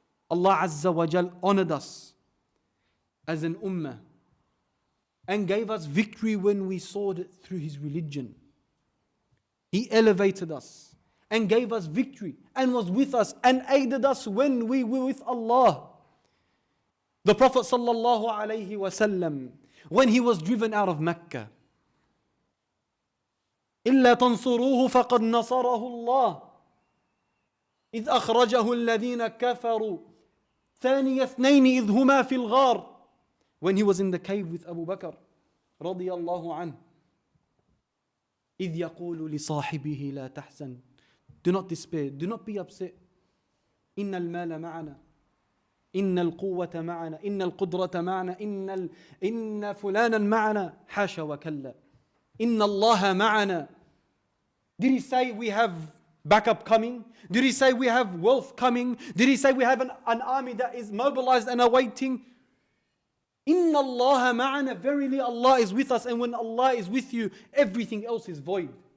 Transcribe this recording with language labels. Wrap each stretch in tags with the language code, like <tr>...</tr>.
<en>Allah Azza wa Jal honored us as an ummah and gave us victory when we sought it through His religion. He elevated us and gave us victory and was with us and aided us when we were with Allah. The Prophet sallallahu alayhi wasallam, when he was driven out of Mecca,</en> <ar>إلا تنصروه فقد نصره الله إذ أخرجه الذين كفروا ثاني اثنين إذ هما في الغار.</ar> <en>When he was in the cave with Abu Bakr</en> <ar>رضي الله عنه, إذ يقول لصاحبه لا تحزن,</ar> <en>do not despair, do not be upset.</en> <ar>إن المال معنا, إن القوة معنا, إن القدرة معنا, إن فلانا معنا, حاشا وكلا, إن الله معنا.</ar> <en>Did he say we have backup coming? Did he say we have wealth coming? Did he say we have an army that is mobilized and awaiting?</en> <ar>Inna Allah ma'ana,</ar> <en>verily Allah is with us, and when Allah is with you, everything else is void.</en>